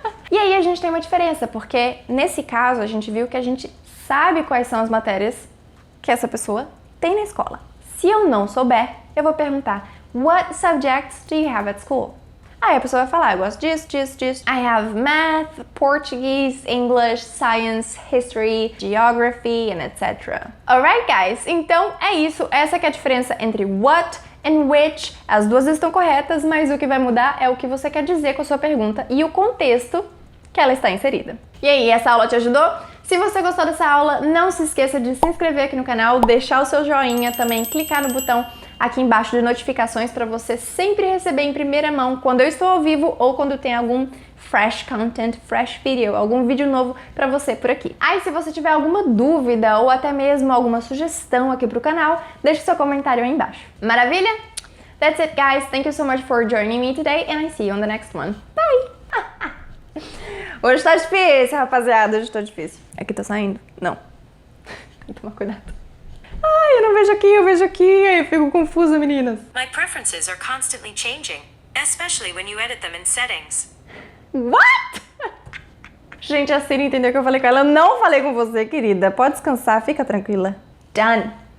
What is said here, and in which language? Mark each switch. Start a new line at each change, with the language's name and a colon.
Portuguese: E aí a gente tem uma diferença, porque nesse caso a gente viu que a gente sabe quais são as matérias que essa pessoa tem na escola. Se eu não souber, eu vou perguntar,
English: what subjects do you have at school?
Portuguese: Aí a pessoa vai falar, eu gosto disso.
English: I have math, Portuguese, English, science, history, geography, and etc. Alright, guys?
Portuguese: Então é isso. Essa que é a diferença entre
English: what and which.
Portuguese: As duas estão corretas, mas o que vai mudar é o que você quer dizer com a sua pergunta e o contexto que ela está inserida. E aí, essa aula te ajudou? Se você gostou dessa aula, não se esqueça de se inscrever aqui no canal, deixar o seu joinha, também clicar no botão aqui embaixo de notificações para você sempre receber em primeira mão quando eu estou ao vivo ou quando tem algum
English: fresh content, fresh video,
Portuguese: algum vídeo novo para você por aqui. Aí, se você tiver alguma dúvida ou até mesmo alguma sugestão aqui pro canal, deixe seu comentário aí embaixo. Maravilha?
English: That's it, guys. Thank you so much for joining me today and I see you on the next one. Bye!
Portuguese: Hoje tá difícil, rapaziada. Hoje tá difícil. Aqui tá saindo? Não. Tem que tomar cuidado. Ai, eu não vejo aqui, eu vejo aqui. Ai, eu fico confusa, meninas.
English: My preferences are constantly changing, especially when you edit them in settings. What?
Portuguese: Gente, a Siri entendeu que eu falei com ela. Eu não falei com você, querida. Pode descansar, fica tranquila.
English: Done.